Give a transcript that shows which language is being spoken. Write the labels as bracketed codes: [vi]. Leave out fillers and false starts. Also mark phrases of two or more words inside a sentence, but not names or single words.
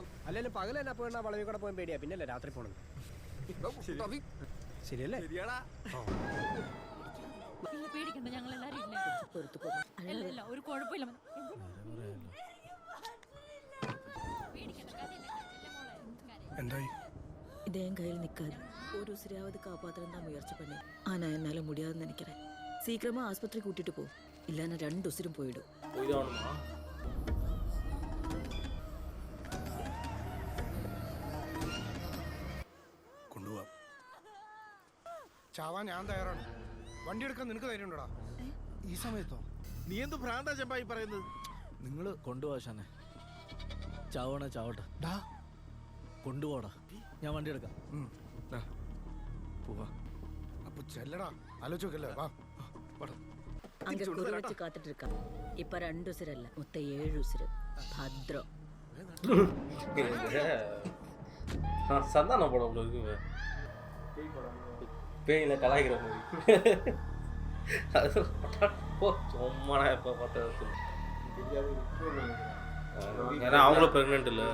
[ml] അല്ലെങ്കിലും പകൽ തന്നെ പോകണ്ട, വളവിൽ കൂടെ പോകാൻ പേടിയാ. പിന്നല്ലേ രാത്രി പോകണം. ശരിയല്ലേ? ശരിയാടാ. പേടിക്കണ്ട, ഞങ്ങൾ എല്ലാരും ഇല്ല. ഒരു കുഴപ്പമില്ല. എന്തായി? [ta] இதே கையில் நிற்காது. ஒரு உசிரியாவது காப்பாற்றணும் தான் முயற்சி பண்ணேன். ஆனால் என்னால் முடியாதுன்னு நினைக்கிறேன். சீக்கிரமாக ஆஸ்பத்திரி கூட்டிட்டு போ, இல்லைன்னா 2 உசிரும் போயிடும். [ml] കൊണ്ടുപോവാം. ചാവാൻ ഞാൻ തയ്യാറാണ്. വണ്ടി എടുക്കാൻ നിനക്ക് ധൈര്യം ഉണ്ടോടാ? ഈ സമയത്തോ? നീ എന്ത് ഭ്രാന്താ ചെമ്പായി പറയുന്നത്? നിങ്ങൾ കൊണ്ടുപോകാശാനെ. ചാവണേ ചാവട്ടെ. കൊണ്ടുപോടാ, ഞാൻ വണ്ടി എടുക്കാം. പോവാ. അപ്പൊ ചെല്ലടാ, ആലോചിക്കല്ലേ. വാ. [ta] அங்கே குறி வச்சு காத்துட்டு இருக்கான். இப்போ 2 உசிர் அல்ல, மொத்தம் 7 உசிர். பத்ரம். சந்தானம் படம் அவ்வளோ இருக்குங்க. பேயில கலாய்க்கிற மாதிரி. சும்மா இப்போ பார்த்தா ஏன்னா அவங்களும் ப்ரெக்னென்ட் இல்லை.